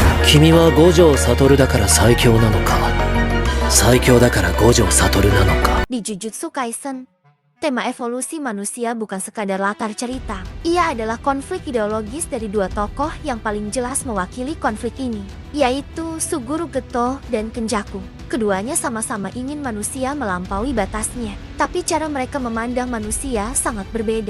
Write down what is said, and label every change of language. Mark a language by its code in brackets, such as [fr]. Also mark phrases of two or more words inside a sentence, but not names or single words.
[ja] 君は五条悟だから最強なのか、最強だから五条悟なのか。 [id] Di Jujutsu Kaisen, tema evolusi manusia bukan sekadar latar cerita. Ia adalah konflik ideologis dari dua tokoh yang paling jelas mewakili konflik ini, yaitu Suguru Geto dan Kenjaku. Keduanya sama-sama ingin manusia melampaui batasnya, tapi cara mereka memandang manusia sangat berbeda.